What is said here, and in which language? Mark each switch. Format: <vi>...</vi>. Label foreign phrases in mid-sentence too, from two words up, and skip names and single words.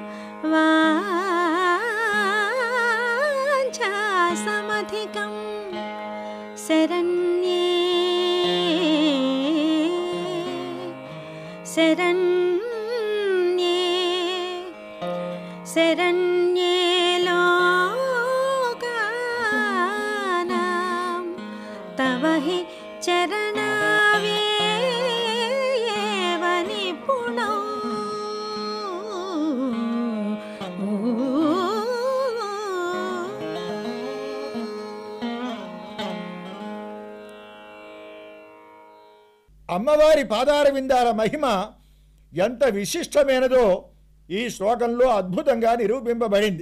<sa>वाञ्छासमधिकं शरण्ये शरण्ये शरण्ये लोकानां तव हि चरणावेव निपुणौ</sa> <te>అమ్మవారి పాదార విందాల మహిమ ఎంత విశిష్టమైనదో ఈ శ్లోకంలో అద్భుతంగా నిరూపింపబడింది.</te>